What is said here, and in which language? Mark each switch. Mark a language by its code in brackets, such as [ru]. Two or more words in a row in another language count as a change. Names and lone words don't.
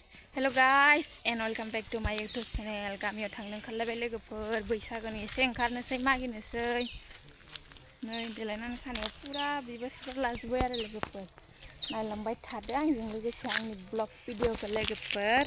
[en] Hello guys and welcome back to my YouTube channel. [brx] गामियाव थांनो ओंखारलायबाय लोगोफोर, बैसागोनि एसे ओंखारनोसै मागिनोसै। नै देलायनानै खानायाव पुरा बिबार सिबार लाजोब्बाय आरो लोगोफोर। नायलांबाय थादो आंजों लोगोसे आंनि ब्लग भिडिअखौ लोगोफोर।